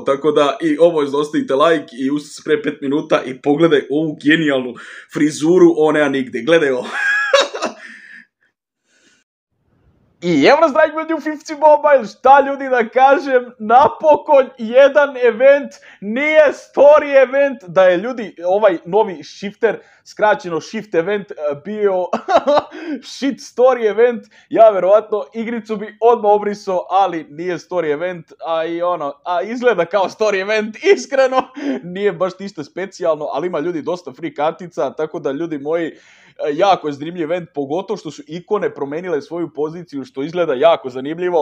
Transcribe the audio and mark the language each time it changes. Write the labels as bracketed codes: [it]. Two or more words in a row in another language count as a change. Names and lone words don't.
[sr] Tako da i ovo ostavite like i ustao se pre 5 minuta i pogledaj ovu genijalnu frizuru, ovo nema nigde. Gledaj ovo. I evo nas, dragi ljudi, u FIFA Mobile, šta ljudi da kažem, napokon jedan event, nije [en] story event, [sr] da je ljudi, ovaj novi shifter, skraćeno [en] shift event, [sr] bio [en] shit story event, [sr] ja verovatno igricu bi odmah obrisao, ali nije [en] story event, [sr] a izgleda kao [en] story event, [sr] iskreno, nije baš ništa specijalno, ali ima ljudi dosta free kartica, tako da ljudi moji, jako je zanimljiv event, pogotovo što su ikone promenile svoju poziciju, što izgleda jako zanimljivo.